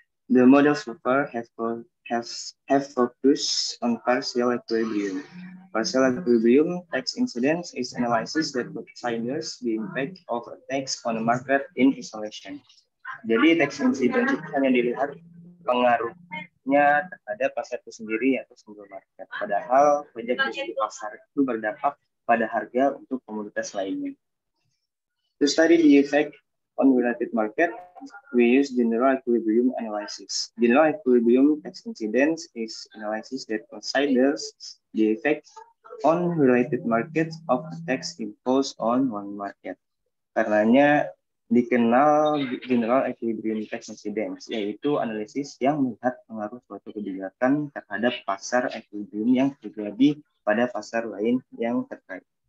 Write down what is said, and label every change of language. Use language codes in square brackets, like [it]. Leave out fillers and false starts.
[en] The models so far have focused on partial equilibrium. Partial equilibrium tax incidence is analysis that considers the impact of a tax on a market in isolation. [id] Jadi tax incidence itu hanya dilihat pengaruhnya terhadap pasar itu sendiri atau single market. Padahal pajak di pasar itu berdampak pada harga untuk komoditas lainnya. [en] To study the effect on related market, we use general equilibrium analysis. General equilibrium tax incidence is analysis that considers the effect on related markets of a tax imposed on one market. [id] Karenanya dikenal general equilibrium tax incidence, yaitu analisis yang melihat pengaruh suatu kebijakan terhadap pasar equilibrium yang terjadi pada pasar lain yang terkait.